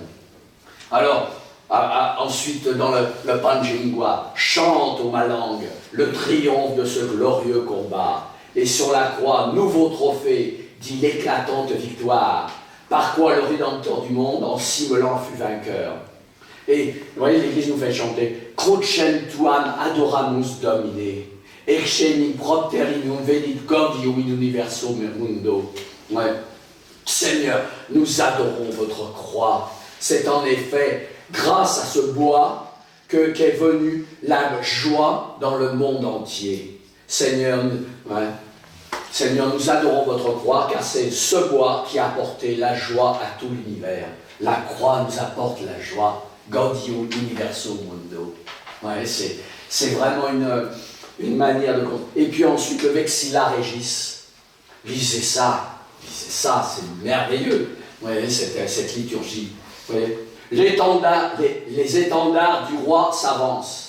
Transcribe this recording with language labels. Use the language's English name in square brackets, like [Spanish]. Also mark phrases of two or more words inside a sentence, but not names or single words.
[French] Alors, ensuite, dans le Pange Lingua, chante ô ma langue le triomphe de ce glorieux combat. Et sur la croix, nouveau trophée, dit l'éclatante victoire. par quoi le Rédempteur du monde, en s'immolant, fut vainqueur. Et vous voyez, l'Église nous fait chanter [Latin] Crucem tuam adoramus Domine, Excenim propterinum venit gaudium in universum mundo. [French] Ouais. Seigneur, nous adorons votre croix. C'est en effet grâce à ce bois qu'est venue la joie dans le monde entier. Seigneur, Seigneur, nous adorons votre croix, car c'est ce bois qui a apporté la joie à tout l'univers. La croix nous apporte la joie. [Latin] Gaudium universum mundo. [French] Ouais, c'est vraiment une manière de... Et puis ensuite, le Vexilla Regis. Lisez ça, c'est merveilleux. Ouais, cette liturgie. Ouais. Les étendards du roi s'avancent.